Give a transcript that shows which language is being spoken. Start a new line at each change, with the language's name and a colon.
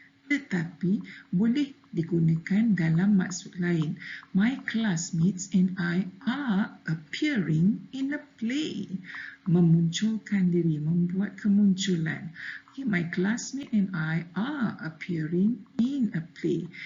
Malay: Tetapi boleh digunakan dalam maksud lain.
English: My classmates and I are appearing in a play.
Malay: Memunculkan diri, membuat kemunculan.
English: Okay, my classmate and I are appearing in a play.